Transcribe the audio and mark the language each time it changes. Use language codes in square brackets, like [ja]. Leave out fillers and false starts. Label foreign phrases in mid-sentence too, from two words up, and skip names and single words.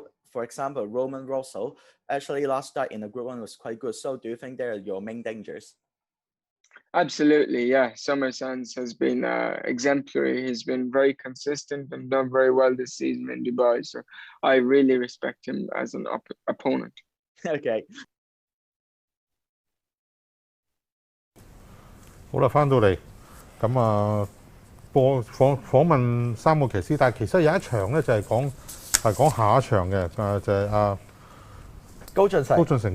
[en] For example, Roman Rosso, actually last start in the Group 1 was quite good. So do you think they're your main dangers? Absolutely, yeah. Summer Sands has been exemplary. He's been very consistent and done very well this season in Dubai. So I really respect him as an opponent. Okay. [yue] 好啦，翻到嚟咁啊，訪問三個騎師，但係其實有一場咧就係講下一場嘅，就係高進成